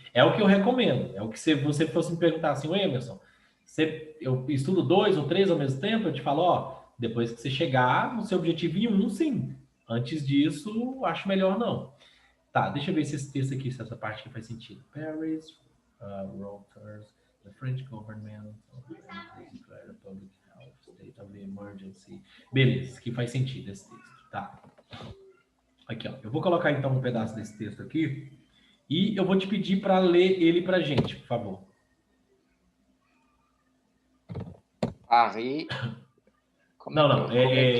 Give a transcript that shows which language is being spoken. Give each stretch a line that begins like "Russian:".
Portuguese: É o que eu recomendo. É o que se você fosse me perguntar assim, o Emerson, eu estudo 2 ou 3 ao mesmo tempo, eu te falo, ó, depois que você chegar no seu objetivo em um, sim. Antes disso, acho melhor não. Tá, deixa eu ver se esse texto aqui, se essa parte aqui faz sentido.
English: Paris, Reuters, the French government declared a public health state of emergency.
Portuguese: Beleza, que faz sentido esse texto. Tá. Aqui, ó. Eu vou colocar então um pedaço desse texto aqui e eu vou te pedir para ler ele pra gente, por favor. Paris, Não, como é que